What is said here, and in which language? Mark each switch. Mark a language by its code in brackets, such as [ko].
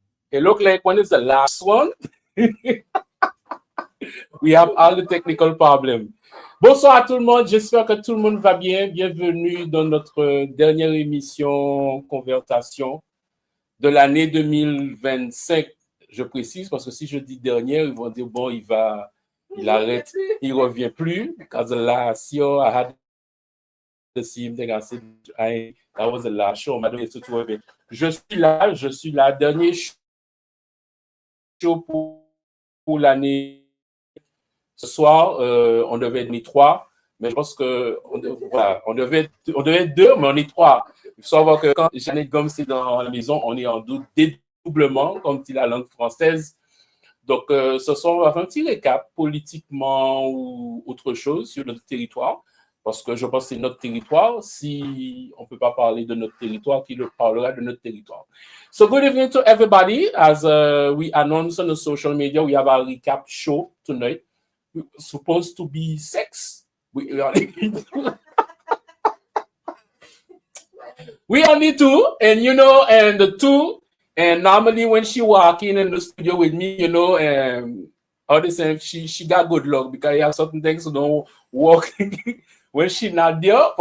[en] It look like one is the last one. We have all the technical problems. [fr] Bonsoir à tout le monde, j'espère que tout le monde va bien. Bienvenue dans notre dernière émission Conversation de l'année 2025. Je précise parce que si je dis dernière, ils vont dire bon, il arrête, il revient plus. [en] Because the last year I had the same thing I said, that was the last show. [fr] Je suis là, dernier show pour l'année. Ce soir, on devait être trois, mais je pense que voilà, on devait être deux, mais on est trois. Il faut savoir que quand Jeannette Gomes est dans la maison, on est en dédoublement, comme dit la langue française. Donc, ce soir, on va faire un petit récap politiquement ou autre chose sur notre territoire, parce que je pense que c'est notre territoire. Si on ne peut pas parler de notre territoire, qui le parlera de notre territoire? [en] So, good evening to everybody. As we announced on the social media, we have a recap show tonight. Supposed to be sex. We only two, and and the two, and normally when she walk in the studio with me, all the same, she got good luck because you have certain things who don't walk when she not there.